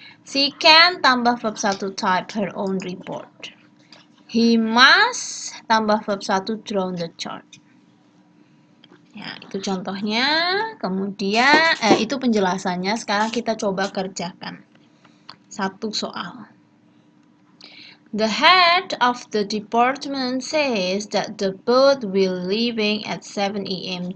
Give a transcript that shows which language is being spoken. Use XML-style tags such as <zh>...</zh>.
<en>She can,</en> <id>tambah verb 1,</id> <en>type her own report. He must,</en> <id>tambah verb 1,</id> <en>draw the chart.</en> <id>Ya, itu contohnya. Kemudian, itu penjelasannya. Sekarang kita coba kerjakan. Satu soal.</id> <en>The head of the department says that the boat will leaving at 7 a.m.</en>